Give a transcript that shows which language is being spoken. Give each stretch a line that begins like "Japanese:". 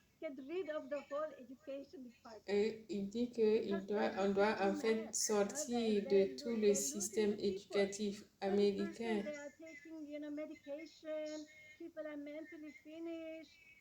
English: Get rid of the whole education department.
French: Et il dit qu'on doit en fait sortir de tout le système éducatif américain.
English: They are taking, medication, people are mentally finished,